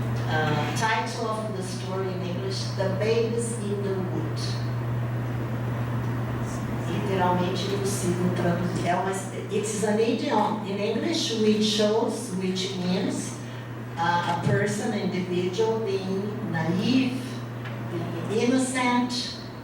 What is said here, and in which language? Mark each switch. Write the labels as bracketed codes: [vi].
[en] The title of the story in English, The Babies in the Wood. [pt] Literalmente impossível traduzir. [en] It's an idiom in English which means a person, individual being naive, being innocent.